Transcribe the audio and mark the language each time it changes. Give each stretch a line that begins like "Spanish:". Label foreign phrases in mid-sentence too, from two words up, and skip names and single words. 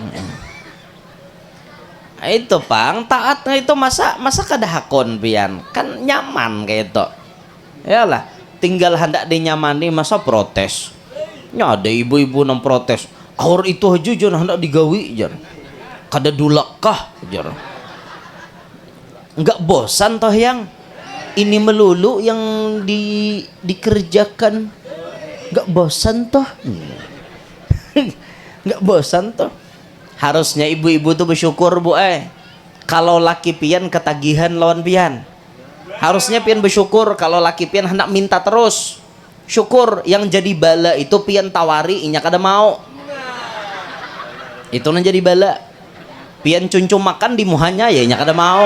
Banjar: Itu pang taat itu masa kada hakon pian kan nyaman kayak itu. Yalah tinggal hendak dinyamani masa protes. Nya ada ibu-ibu nang protes. Aur itu aja jangan hendak digawi jar.
Indonesian: Kada dulakah jar. Enggak bosan toh yang ini melulu yang dikerjakan. Enggak bosan toh. Enggak bosan toh.
Banjar: Harusnya ibu-ibu tuh bersyukur bu kalau laki pian ketagihan lawan pian. Harusnya pian bersyukur kalau laki pian hendak minta terus. Syukur yang jadi bala itu pian tawari inya kada mau. Itu nang jadi bala. Pian cuncum makan di muhanya ya inya kada mau.